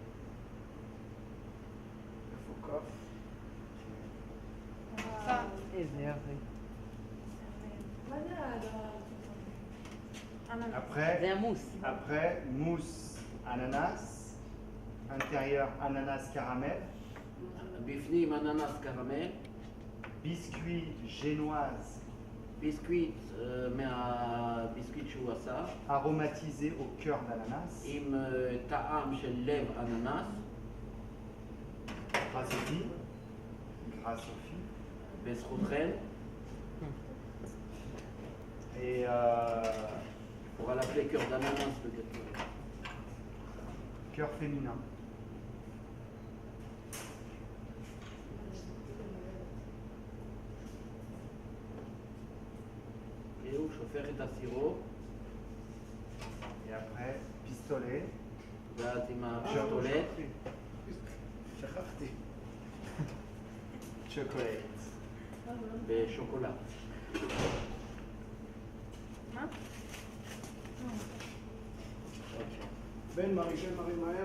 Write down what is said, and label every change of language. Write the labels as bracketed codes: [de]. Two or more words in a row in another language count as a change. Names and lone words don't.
[he] מפוקח. איזה יופי. [fr] Après, [he] זה המוס. [fr] après, mousse ananas. Intérieur, ananas caramel. [he] בפנים אננס קרמל. [fr] Biscuit génoise [he] ביסקוויט מהביסקוויט שהוא עשה. [fr] aromatisé au cœur d'ananas. [he] עם טעם של לב אננס. [fr] Grâce aux filles. Grâce aux filles. [he] בזכותכם. [fr] Et pour à l'appeler cœur d'ananas peut-être. cœur féminin. [he] והוא שופך את הסירופ, [fr] Et après, pistolet. [he] ואז עם השוקולד. שכחתי. Chocolate. בשוקולד. מה? בן מרי מהר.